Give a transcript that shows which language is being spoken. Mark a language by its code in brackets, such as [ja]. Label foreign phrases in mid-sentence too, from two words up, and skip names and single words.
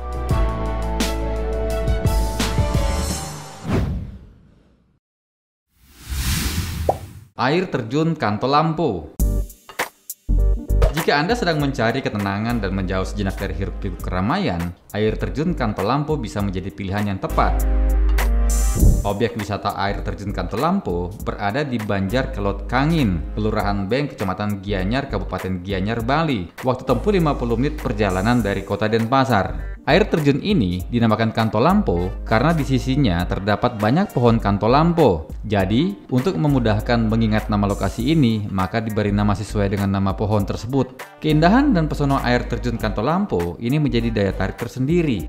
[id] Air terjun Kantolampho. Jika Anda sedang mencari ketenangan dan menjauh sejenak dari hiruk-pikuk keramaian, air terjun Kantolampho bisa menjadi pilihan yang tepat. Objek wisata air terjun Kantolampho berada di Banjar Kelot Kangin, Kelurahan Beng, Kecamatan Gianyar, Kabupaten Gianyar, Bali. Waktu tempuh 50 menit perjalanan dari kota Denpasar. Air terjun ini dinamakan Kantolampho karena di sisinya terdapat banyak pohon Kantolampho. Jadi, untuk memudahkan mengingat nama lokasi ini, maka diberi nama sesuai dengan nama pohon tersebut. Keindahan dan pesona air terjun Kantolampho ini menjadi daya tarik tersendiri.